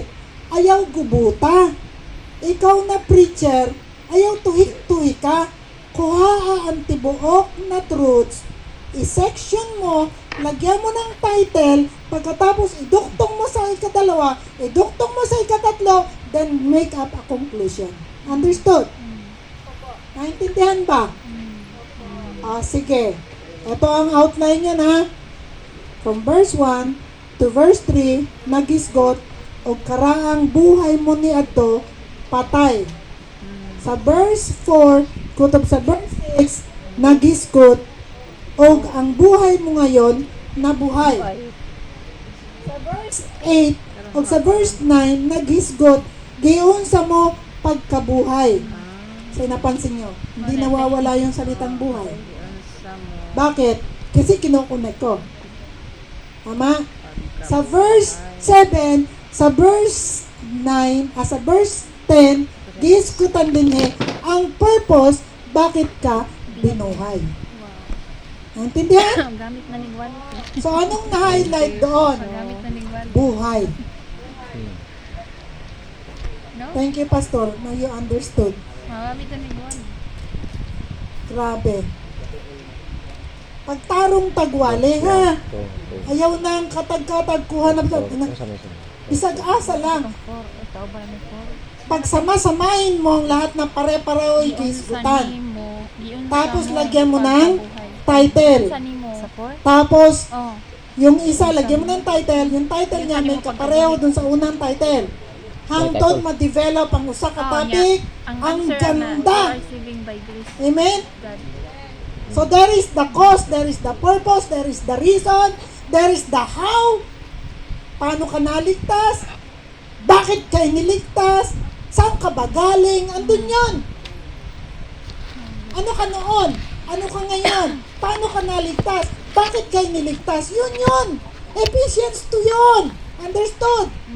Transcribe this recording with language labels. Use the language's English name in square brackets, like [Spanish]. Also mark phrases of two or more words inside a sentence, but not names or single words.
[Cebuano] Ayaw gubuta. Ikaw na preacher, ayaw tuhik-tuhi ka. Kuha ang tibuok [Filipino] na truths, i-section mo, lagyan mo ng title, pagkatapos iduktong mo sa ikadalawa, iduktong mo sa ikatatlo, [English] then make up a conclusion. Understood? [Filipino] Naintindihan ba? Sige. Ito ang outline niya na. [English] From verse 1 to verse 3, [Cebuano] nagisgot o karaang buhay mo ni adto patay. Sa verse 4, kutob sa verse 6, nagisgot o ang buhay mo ngayon nabuhay. Sa verse 8 o sa verse 9, nagisgot giyon sa mo pagkabuhay. [Filipino] So napansin nyo, hindi nawawala yung salitang buhay. Bakit? Kasi kinukunek ko. Tama? Sa verse 7, sa verse 9, sa verse 10, giskutan din ang purpose bakit ka binuhay. Naintindihan? [Cebuano] Gamit na ni Juan. [Filipino] So anong na-highlight doon? [Cebuano] Gamit na ni Juan. Buhay. No? [English] Thank you, Pastor. Now you understood. [Cebuano] Gamit na ni Juan. Grabe. Pagtarong tagwali, ha? Ayaw na ang katag-katag kuha na bisag asa lang. Ito ba ni [Filipino] Pagsama-samahin mo ang lahat ng pare-pareho gisgutan. Tapos lagyan mo ng title. Tapos yung isa lagyan mo ng title, yung title niya may kapareho dun sa unang title. [Cebuano] Hangtod ma-develop ang usa ka topic, [Filipino] ang ganda. [Cebuano] Amen? [English] So there is the cause, there is the purpose, there is the reason, there is the how. [Filipino] Paano ka naligtas? Bakit ka iniligtas? Saan ka ba galing? Andun yun. Ano ka noon? Ano ka ngayon? Paano ka naligtas? Bakit ka iniligtas? Yun yun. Ephesians 2 yun. Understood?